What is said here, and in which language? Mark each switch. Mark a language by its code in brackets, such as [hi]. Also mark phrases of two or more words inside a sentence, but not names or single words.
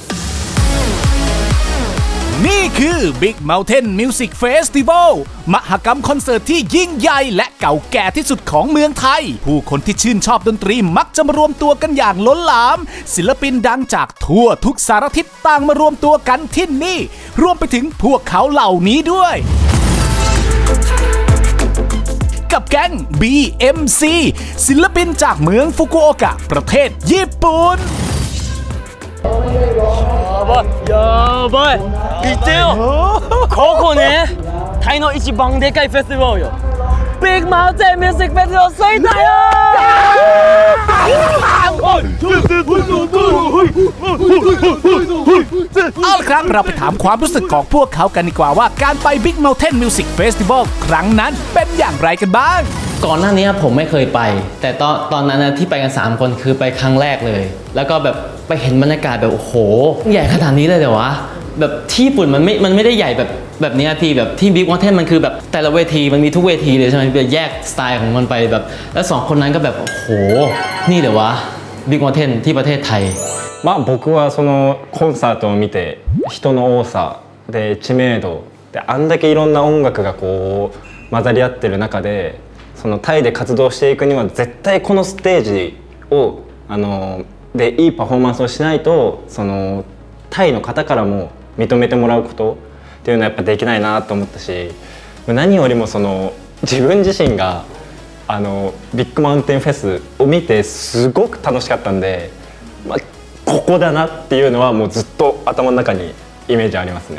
[th] นี่คือ Big Mountain Music Festival มหกรรมคอนเสิร์ตที่ยิ่งใหญ่และเก่าแก่ที่สุดของเมืองไทยผู้คนที่ชื่นชอบดนตรีมักจะมารวมตัวกันอย่างล้นหลามศิลปินดังจากทั่วทุกสารทิศต่างมารวมตัวกันที่นี่รวมไปถึงพวกเขาเหล่านี้ด้วยกับแก๊ง BMC ศิลปินจากเมืองฟุกุโอกะประเทศญี่ปุ่น [ja] やばい見てよここねタイの一番でかいフェスティバルよビッグマウンテンミュージックフェスティバル吹いたよ [th] เอาละครับเราไปถามความรู้สึกของพวกเขากันดีกว่าว่าการไป Big Mountain Music Festival ครั้งนั้นเป็นอย่างไรกันบ้าง ก่อนหน้านี้ผมไม่เคยไปแต่ตอนนั้นนะที่ไปกัน3 คนคือไปครั้งแรกเลยแล้วก็แบบไปเห็นบรรยากาศแบบโอ้โหใหญ่ขนาดนี้เลยเหรอวะแบบที่ญี่ปุ่นมันไม่ได้ใหญ่แบบนี้พี่แบบที่ Big Mountain มันคือแบบแต่ละเวทีมันมีทุกเวทีเลยใช่ไหมแบบแยกสไตล์ของมันไปแบบแล้ว2 คนนั้นก็แบบโอ้โหนี่เหรอวะ Big Mountain ที่ประเทศไทย [ja] まあ僕はそのコンサートを見て人の多さで知名度であんだけいろんな音楽がこう混ざり合ってる中でそのタイで活動していくには絶対このステージをでいいパフォーマンスをしないとそのタイの方からも認めてもらうことっていうのはやっぱできないなと思ったし何よりもその自分自身がビッグマウンテンフェスを見てすごく楽しかったんで、まあ、ここだなっていうのはもうずっと頭の中にイメージありますね。